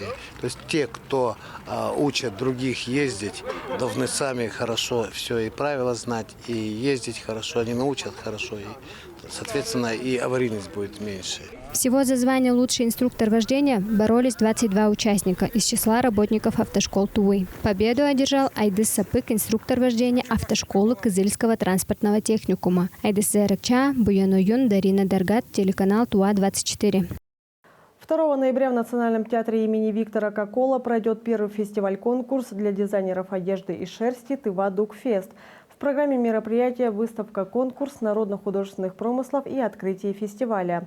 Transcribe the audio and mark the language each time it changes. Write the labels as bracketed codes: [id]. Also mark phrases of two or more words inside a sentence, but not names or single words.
[ru] То есть те, кто учат других ездить, должны сами хорошо все и правила знать, и ездить хорошо, они научат хорошо, и, соответственно, и аварийность будет меньше. Всего за звание «Лучший инструктор вождения» боролись 22 участника из числа работников автошкол Тувы. Победу одержал Айдыс Сапык, инструктор вождения автошколы Кызыльского транспортного техникума. Айдыс Зарыкча, Буян Оюн, Дарина Даргат, телеканал ТУА-24. 2 ноября в Национальном театре имени Виктора Кокола пройдет первый фестиваль-конкурс для дизайнеров одежды и шерсти «Тыва Дукфест». В программе мероприятия выставка-конкурс народно-художественных промыслов и открытие фестиваля.